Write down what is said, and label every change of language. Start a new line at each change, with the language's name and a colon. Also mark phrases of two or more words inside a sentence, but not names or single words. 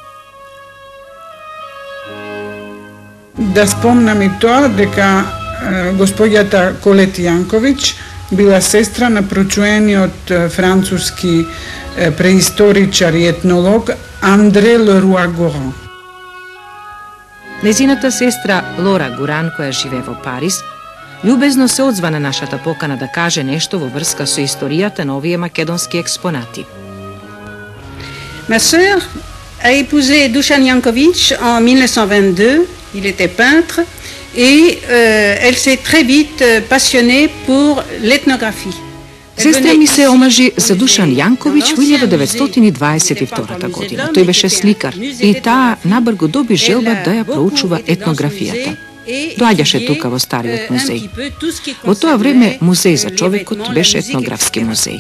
Macedonian: Да спомнам и тоа дека господјата Колет Јанковиќ била сестра на прочуениот француски преисторичар и етнолог Андре Леруа Горан. Незината сестра Лора Гуран, која живее во Париз, љубезно се одзва на нашата покана да каже нешто во врска со историјата на овие македонски експонати.
French: Ma sœur a épousé Dušan Janković en 1922, il était peintre, et elle s'est très vite passionnée pour l'ethnographie.
Macedonian: Сестра ми се омажи за Душан Јанковиќ во 1922 година. Тој беше сликар и таа набрго доби желба да ја проучува етнографијата. Доаѓаше тука во Стариот музеј. Во тоа време музеј за човекот беше етнографски музеј.